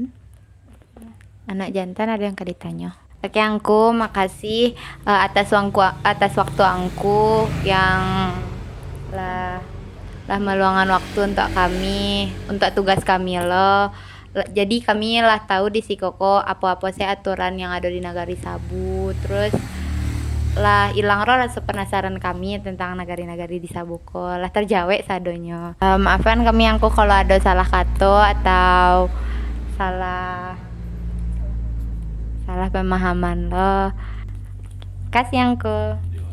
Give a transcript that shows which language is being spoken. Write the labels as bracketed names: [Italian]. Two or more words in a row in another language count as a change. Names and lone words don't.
[Indonesian] Anak jantan ada yang ditanya. Oke angku, makasih atas waktu angku yang lah meluangkan waktu untuk kami, untuk tugas kami lo. Jadi kami lah tahu di Sikoko apa-apa sih aturan yang ada di Nagari Sabu. [Minangkabau] Terus lah ilang roh rasa penasaran kami tentang nagari-nagari di Sabuko lah terjawab sadonyo. [Indonesian] Maafkan kami angku kalau ada salah kata atau salah pemahaman lo. Kasih angku.